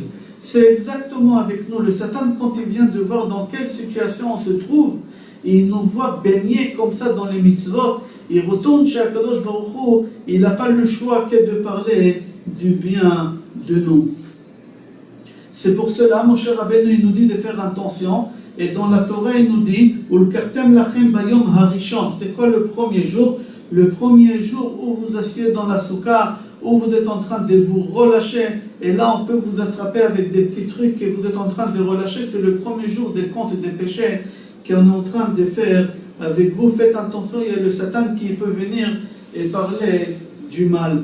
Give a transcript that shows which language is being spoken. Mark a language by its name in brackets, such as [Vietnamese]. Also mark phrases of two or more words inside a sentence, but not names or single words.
[French] C'est exactement avec nous. Le Satan, quand il vient de voir dans quelle situation on se trouve, il nous voit baigner comme ça dans les mitzvot, il retourne chez [Hebrew] הקדוש ברוך הוא, [French] il n'a pas le choix que de parler du bien de nous. C'est pour cela, mon cher Rabbeinu, il nous dit de faire attention, et dans la Torah, il nous dit [Hebrew] ולקחתם לכם ביום הראשון. [French] C'est quoi le premier jour? Le premier jour où vous asseyez dans la soukha, où vous êtes en train de vous relâcher, et là on peut vous attraper avec des petits trucs et vous êtes en train de relâcher, c'est le premier jour des comptes et des péchés qu'on est en train de faire avec vous. Faites attention, il y a le Satan qui peut venir et parler du mal.